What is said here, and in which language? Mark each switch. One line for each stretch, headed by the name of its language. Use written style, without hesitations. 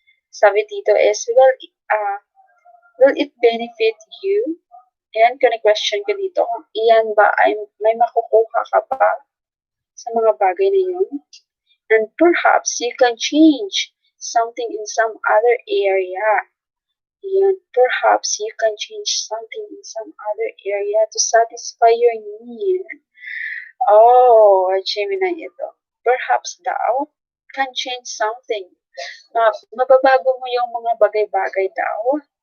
Filipino: Sabi dito
English: is, will it benefit you?
Filipino: Ayan, question ko dito. Iyan ba ay may makukuha ka ba sa mga bagay na yun?
English: And perhaps you can change something in some other area. Ayan, perhaps you can change something in some other area to satisfy your need. Oh,
Filipino: Gemini ito.
English: Perhaps daw can change something.
Filipino: Mababago mo yung mga bagay-bagay daw.